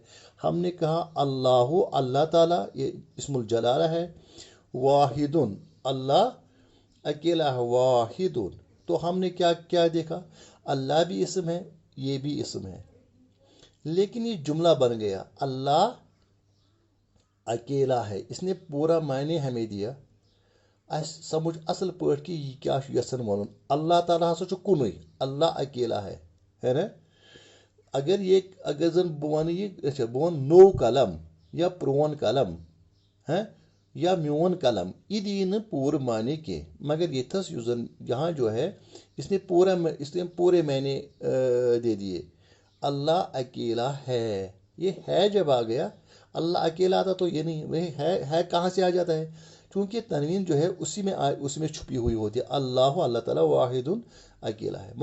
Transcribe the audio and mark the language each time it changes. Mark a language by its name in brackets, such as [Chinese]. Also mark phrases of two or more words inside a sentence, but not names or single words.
[Urdu] ہم نے کہا اللہ، اللہ تعالیٰ یہ اسم الجلالہ ہے، واحد اللہ اکیلا ہے، واحد، تو ہم نے کیا دیکھا، اللہ بھی اسم ہے، یہ بھی اسم ہے، لیکن یہ جملہ بن گیا اللہ اکیلا ہے، اس نے پورا معنی ہمیں دیا، [Kashmiri] سمجھ اصل پٲٹھۍ کہ یہ کیا یژھان ونُن، اللہ تعالیٰ ہسا چھُ کُنُے، [Urdu] اللہ اکیلا ہے نا۔ [Kashmiri] اگر زن بہٕ ونہٕ یہ اچھا بہٕ ونہٕ نوٚو قلم یا پرون قلم یا میون قلم، یہ دی نہٕ پوٗرٕ معنی کینٛہہ، مگر یتھس یُس زن [Urdu] یہاں جو ہے اس نے پورے معنی دے دیے، اللہ اکیلا ہے، یہ ہے جب آ گیا، اللہ اکیلا تھا تو یہ نہیں، وہ ہے کہاں سے آ جاتا ہے، چونکہ تنوین جو ہے اسی میں چھپی ہوئی ہوتی ہے، اللہ تعالیٰ واحد اکیلا ہے۔